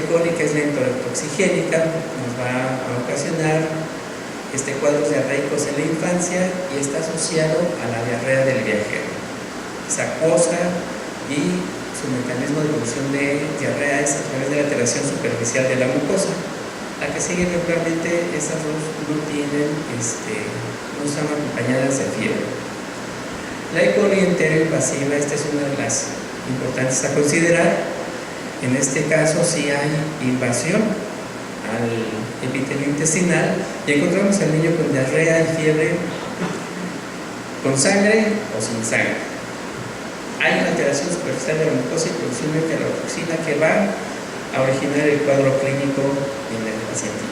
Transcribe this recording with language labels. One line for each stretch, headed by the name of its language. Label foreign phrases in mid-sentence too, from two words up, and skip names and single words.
Spanish: coli, que es la enterotoxigénica, nos va a ocasionar cuadros diarreicos en la infancia y está asociado a la diarrea del viajero. Es acuosa y su mecanismo de producción de diarrea es a través de la alteración superficial de la mucosa. La que sigue regularmente, esas dos no están acompañadas de fiebre. La E. coli enteroinvasiva, esta es una de las importantes a considerar. En este caso sí hay invasión al epitelio intestinal y encontramos al niño con diarrea y fiebre, con sangre o sin sangre. Hay una alteración superficial de la mucosa y producción de enterotoxina que va a originar el cuadro clínico en el pacientito.